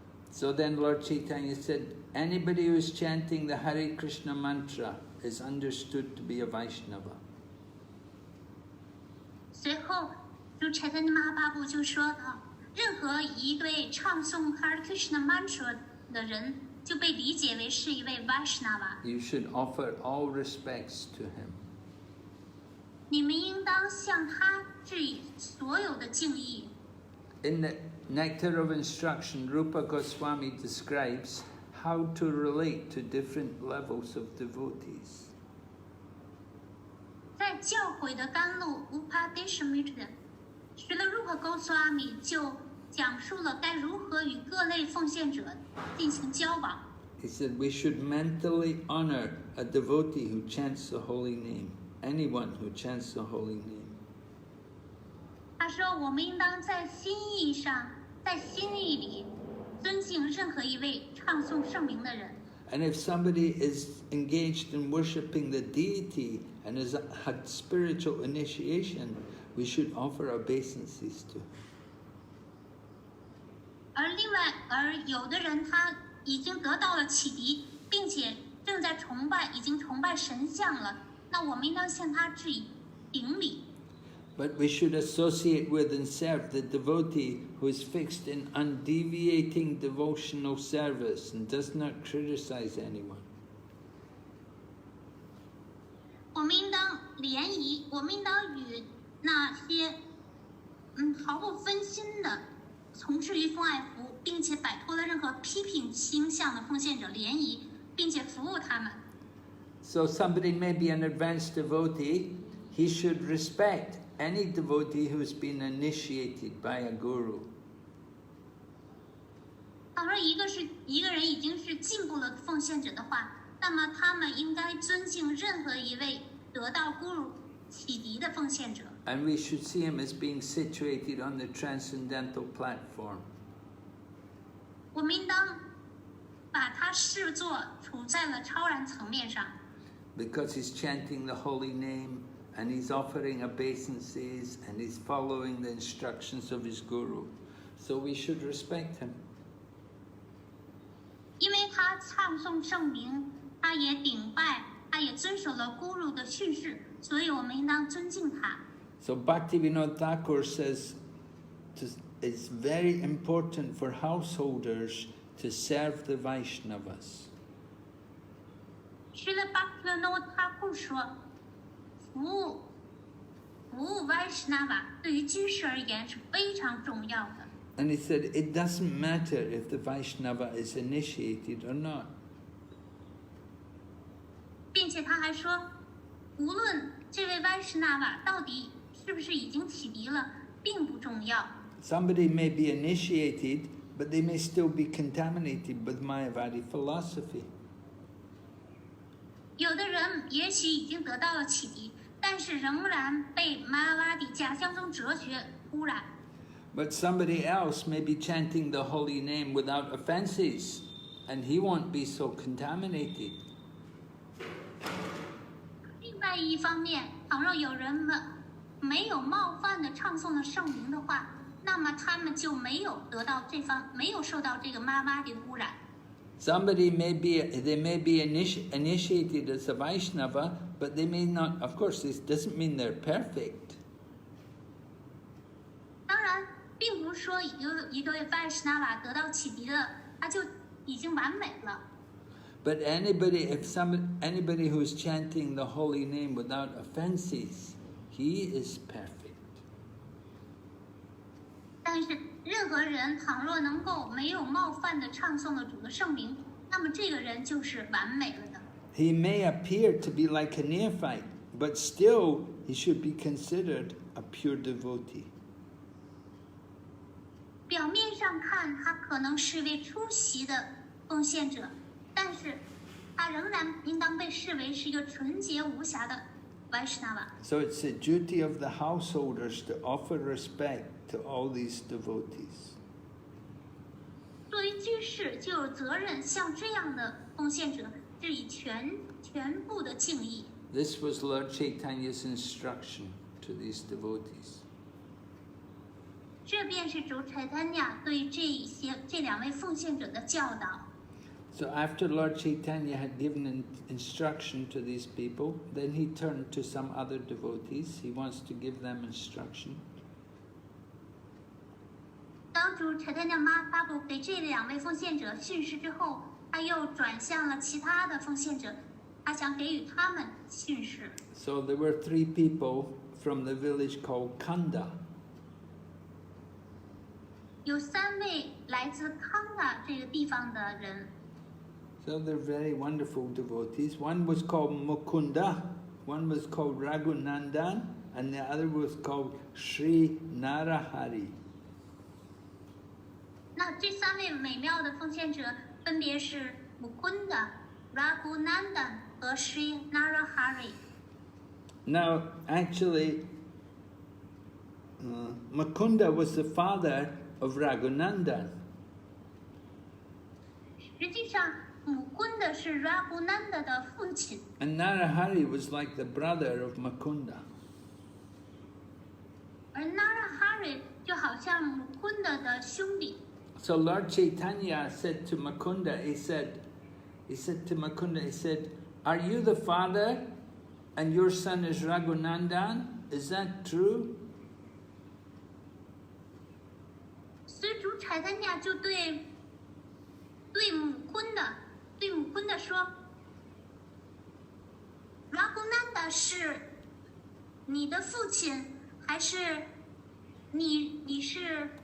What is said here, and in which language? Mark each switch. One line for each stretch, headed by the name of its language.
English: So then Lord Caitanya said, anybody who is chanting the Hare Krishna mantra is understood to be a Vaishnava.
Chinese: 随后，如Chaitanya Mahaprabhu就说到，任何一位唱诵 Hare Krishna mantra 的人，就被理解为是一位 Vaishnava。
English: You should offer all respects to him.
Chinese: 你们应当向他致以所有的敬意。
English: In the Nectar of Instruction, Rupa Goswami describes how to relate to different levels of devotees.
Chinese: 在教诲的甘露 Upadeshamrita， 使了 Rupa Goswami 就讲述了该如何与各类奉献者进行交往。
English: He said we should mentally honor a devotee who chants the holy name, anyone who chants the holy name.
Chinese: 他说，我们应当在心意上，在心意里尊敬任何一位唱诵圣名的人。
English: And if somebody is engaged in worshipping the deity and has had spiritual initiation, we should offer obeisances to him.
Chinese: 而有的人他已经得到了启迪，并且正在已经崇拜神像了，那我们应当向他致以顶礼。
English: But we should associate with and serve the devotee who is fixed in undeviating devotional service and does not criticize anyone.
Chinese: 我们应当联谊，我们应当与那些毫不分心的从事于奉爱服，并且摆脱了任何批评倾向的奉献者联谊，并且服务他们。
English: So somebody may be an advanced devotee, he should respect any devotee who's been initiated by a guru.
Chinese: 倘若一个人已经是进步了奉献者的话，那么他们应该尊敬任何一位得到guru启迪的奉献者。
English: And we should see him as being situated on the transcendental platform.
Chinese: 我们应当把他视作处在了超然层面上。
English: Because he's chanting the holy name, and he's offering obeisances, and he's following the instructions of his guru. So we should respect him.
Chinese: 因为他唱诵圣名，他也顶拜，他也遵守了guru的训示，所以我们应当尊敬他。
English: So Bhaktivinoda Thakur says it's very important for householders to serve the Vaishnavas.
Chinese: 是的，巴克勒诺他不说，服务 Vaishnava 对于居士而言是非常重要的。
English: And he said it doesn't matter if the Vaishnava is initiated or not.
Chinese: 并且他还说，无论这位 Vaishnava 到底是不是已经启迪了，并不重要。
English: Somebody may be initiated, but they may still be contaminated with Mayavadi philosophy.
Chinese: 有的人也许已经得到了启迪，但是仍然被Mayavadi假相宗哲学污染。
English: But somebody else may be chanting the holy name without offenses, and he won't be so contaminated.
Chinese: 另外一方面，倘若有人们没有冒犯的唱诵了圣名的话，那么他们就没有受到这个Mayavadi的污染。
English: Somebody may be initiated as a Vaishnava, but they may not. Of course, this doesn't mean they're perfect.
Chinese: 当然，并不是说一对 Vaishnava 得到启迪了，他就已经完美了。
English: But anybody who is chanting the holy name without offenses, he is perfect.
Chinese: 但是任何人倘若能够没有冒犯的唱诵了主的圣名，那么这个人就是完美了的。
English: He may appear to be like a neophyte, but still he should be considered a pure devotee.
Chinese: 表面上看，他可能是位出席的奉献者，但是他仍然应当被视为是一个纯洁无瑕的 Vaishnava。
English: So it's the duty of the householders to offer respect to all these devotees.
Chinese: 作为居士，就有责任向这样的奉献者致以全部的敬意。
English: This was Lord Chaitanya's instruction to these devotees.
Chinese: 这便是主Caitanya对这两位奉献者的教导。
English: So after Lord Chaitanya had given instruction to these people, then he turned to some other devotees. He wants to give them instruction.
Chinese: 当主Caitanya Mahaprabhu给这两位奉献者训示之后，他又转向了其他的奉献者，他想给予他们训示。
English: So there were 3 people from the village called Kanda.
Chinese: 有3位来自康达这个地方的人。
English: So they're very wonderful devotees. One was called Mukunda, one was called Raghunandan, and the other was called Sri Narahari.
Chinese: 那这3位美妙的奉献者分别是 Mukunda、Raghunandan 和 Sri Narahari。
English: Now, actually, Mukunda was the father of Raghunandan.
Chinese: 实际上，Mukunda 是 Raghunanda 的父亲。
English: And Narahari was like the brother of Mukunda.
Chinese: 而 Narahari 就好像 Mukunda 的兄弟。
English: So Lord Chaitanya said to Mukunda, he said to Mukunda, are you the father and your son is Raghunandan? Is that true?
Chinese: 柴丹亚就对母昆的说 ，Raghunanda 是你的父亲，还是你是